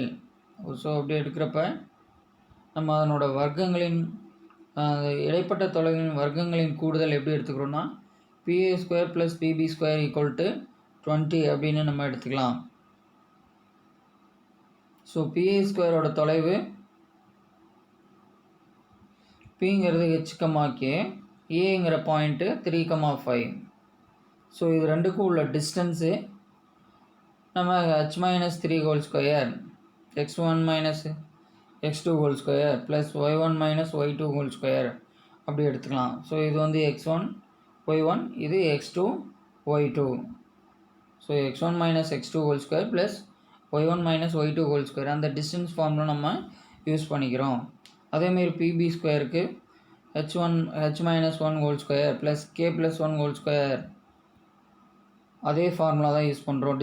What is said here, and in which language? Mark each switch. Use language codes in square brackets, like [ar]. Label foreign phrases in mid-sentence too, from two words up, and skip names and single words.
[ta] ஸோ அப்படி எடுக்கிறப்ப நம்ம அதனோட வர்க்கங்களின் இடைப்பட்ட தொலைவின் வர்க்கங்களின் கூடுதல் எப்படி எடுத்துக்கிறோன்னா PA² + PB² = 20 அப்படின்னு நம்ம எடுத்துக்கலாம். ஸோ PA² தொலைவு Pங்கிறது h,k, Aங்கிற பாயிண்ட்டு 3,5. ஸோ இது ரெண்டுக்கும் உள்ள டிஸ்டன்ஸு நம்ம h-3² x1 - x2² + y1 - y2² அப்படி எடுத்துக்கலாம். ஸோ இது வந்து x1, y1, இது x2 y2. ஸோ [en] x1 minus x2 whole square plus y1 minus y2 whole square [ta] அந்த [en] distance formil [ta] நம்ம யூஸ் பண்ணிக்கிறோம். அதேமாரி பிபி ஸ்கொயருக்கு [en] h minus 1 whole square plus k plus 1 whole square [ta] அதே ஃபார்முலா தான் யூஸ் பண்ணுறோம்.